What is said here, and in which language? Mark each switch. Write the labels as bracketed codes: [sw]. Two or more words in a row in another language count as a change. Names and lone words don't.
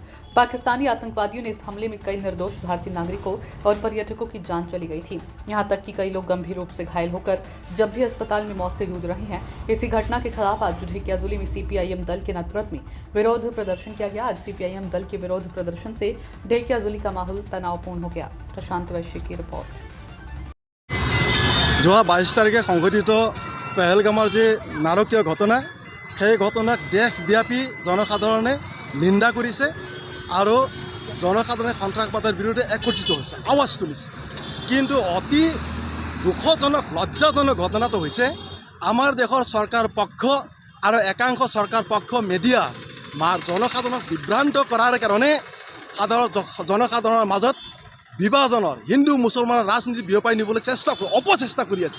[hi] पाकिस्तानी आतंकवादियों ने इस हमले में कई निर्दोष भारतीय नागरिकों और पर्यटकों की जान चली गई थी। यहां तक कि कई लोग गंभीर रूप से घायल होकर जब भी अस्पताल में मौत से जूझ रहे हैं। इसी घटना के खिलाफ आज ढेकिया जिले में सीपीआईएम दल के नेतृत्व में विरोध प्रदर्शन किया गया। आज सीपीआईएम दल के विरोध प्रदर्शन से ढेकिया जिले का माहौल तनावपूर्ण हो गया। प्रशांत वैश्य की रिपोर्ट। [as] যোৱা 22 তাৰিখে সংঘটিত পেহেলগামৰ যি নাৰকীয় ঘটনা, সেই ঘটনাক দেশব্যাপী জনসাধাৰণে নিন্দা কৰিছে আৰু জনসাধাৰণে সন্ত্ৰাসবাদৰ বিৰুদ্ধে একত্ৰিত হৈছে, আৱাজ তুলিছে। কিন্তু অতি দুখজনক লজ্জাজনক ঘটনাটো হৈছে আমাৰ দেশৰ চৰকাৰ পক্ষ আৰু একাংশ চৰকাৰ পক্ষ মিডিয়া জনসাধাৰণক বিভ্ৰান্ত কৰাৰ কাৰণে জনসাধাৰণৰ মাজত বিভাজনৰ হিন্দু মুছলমানৰ ৰাজনীতি বিয়পাই নিবলৈ অপচেষ্টা কৰি আছে।